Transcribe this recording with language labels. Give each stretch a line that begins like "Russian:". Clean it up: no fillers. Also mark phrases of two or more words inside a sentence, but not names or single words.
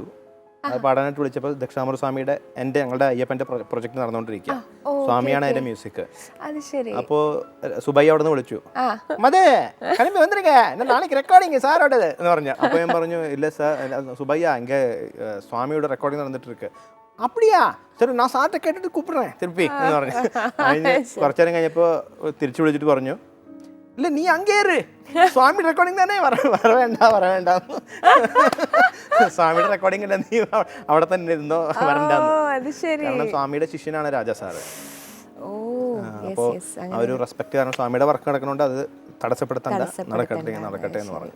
Malayalam: അത് പാടാനായിട്ട് വിളിച്ചപ്പോൾ ദക്ഷിണാമൂർത്തി സ്വാമിയുടെ ഞങ്ങളുടെ അയ്യപ്പൻ്റെ പ്രൊജക്ട് നടന്നുകൊണ്ടിരിക്കുക. സ്വാമിയാണ് അതിന്റെ മ്യൂസിക്. അപ്പോൾ സുബയ്യ അവിടെ നിന്ന് വിളിച്ചു, മതേ നാളേക്ക് റെക്കോർഡിങ് സാറോടത് എന്ന് പറഞ്ഞു. അപ്പോൾ ഞാൻ പറഞ്ഞു, ഇല്ല സാർ സുബയ്യ എങ്കിൽ സ്വാമിയുടെ റെക്കോർഡിങ് നടന്നിട്ട് ഇருக்கு.
Tamil: அப்படியா சரி நான் சார்ட்ட கேட்டுட்டு கூப்பிடுறேன் திருப்பி
Malayalam: എന്ന് പറഞ്ഞു. അതിന് കുറച്ചു നേരം കഴിഞ്ഞപ്പോൾ തിരിച്ചു വിളിച്ചിട്ട് പറഞ്ഞു, ഇല്ല നീ അങ്ങേറ് സ്വാമി റെക്കോർഡിംഗ് തന്നെ വരവേണ്ട സ്വാമിയുടെ റെക്കോർഡിംഗ് അല്ല, നീ അവിടെ തന്നെ ഇരുന്നോ, വരണ്ടെന്ന്. കാരണം സ്വാമിയുടെ ശിഷ്യനാണ് രാജാ സാറ്. അപ്പോൾ ആ ഒരു റെസ്പെക്ട് കാരണം സ്വാമിയുടെ വർക്ക് നടക്കണോണ്ട് അത് തടസ്സപ്പെടുത്തണ്ട, നടക്കട്ടെ എന്ന് പറഞ്ഞു.